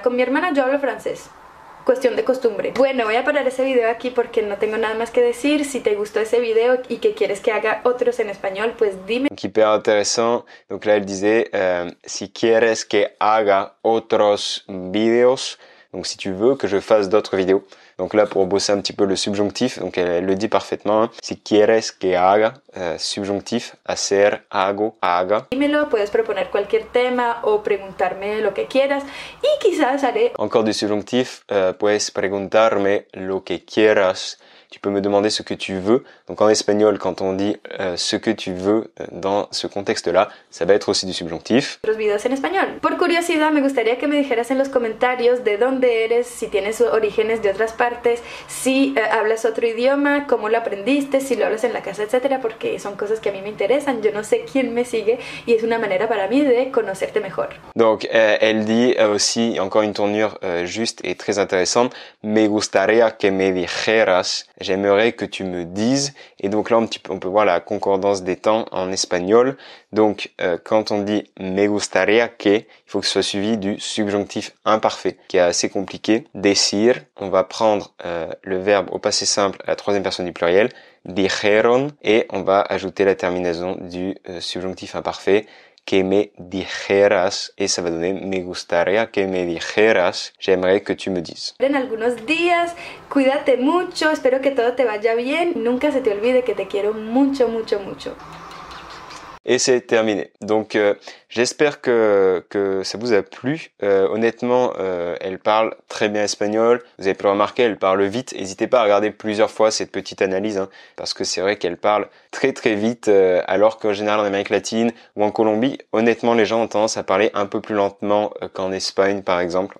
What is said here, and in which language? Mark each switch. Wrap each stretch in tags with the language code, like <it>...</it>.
<es>Con mi hermana yo hablo francés. Cuestión de costumbre. Bueno, voy a parar ese video aquí porque no tengo nada más que decir. Si te gustó ese video y que quieres que haga otros en español, pues dime.</es> <fr>Donc hyper intéressant. Donc là elle disait</fr> <es>si quieres que haga otros videos,</es> <fr>donc si tu veux que je fasse d'autres vidéos. Donc là pour bosser un petit peu le subjonctif, donc elle le dit parfaitement. Hein.</fr> <es>Si quieres que haga,</es> <fr>subjonctif,</fr> <es>hacer, hago, haga. Dímelo, puedes proponer cualquier tema o preguntarme lo que quieras y quizás haré.</es> <fr>Encore du subjonctif,</fr> <es>puedes preguntarme lo que quieras.</es> <fr>Tu peux me demander ce que tu veux. Donc en espagnol, quand on dit ce que tu veux dans ce contexte-là, ça va être aussi du subjonctif.</fr> <es>Otros videos en español. Por curiosidad, me gustaría que me dijeras en los comentarios de dónde eres, si tienes orígenes de otras partes, si hablas otro idioma, cómo lo aprendiste, si lo hablas en la casa, etcétera, porque son cosas que a mí me interesan. Yo no sé quién me sigue y es una manera para mí de conocerte mejor.</es> <fr>Donc elle dit aussi, encore une tournure juste et très intéressante,</fr> <es>me gustaría que me dijeras.</es> <fr>J'aimerais que tu me dises. Et donc là, on peut voir la concordance des temps en espagnol. Donc, quand on dit</fr> <es>me gustaría que,</es> <fr>il faut que ce soit suivi du subjonctif imparfait, qui est assez compliqué. Decir, on va prendre le verbe au passé simple à la troisième personne du pluriel, dijeron, et on va ajouter la terminaison du subjonctif imparfait,</fr> <es>que me dijeras,</es> <fr>et ça va donner</fr> <es>me gustaría que me dijeras,</es> <fr>j'aimerais que tu me dises.</fr> <es>En algunos días, cuídate mucho, espero que todo te vaya bien, nunca se te olvide que te quiero mucho, mucho, mucho.</es> <fr>Et c'est terminé. Donc j'espère que ça vous a plu. Honnêtement, elle parle très bien espagnol. Vous avez pu le remarquer, elle parle vite. N'hésitez pas à regarder plusieurs fois cette petite analyse, hein, parce que c'est vrai qu'elle parle très très vite, alors qu'en général en Amérique latine ou en Colombie, honnêtement, les gens ont tendance à parler un peu plus lentement qu'en Espagne, par exemple.</fr>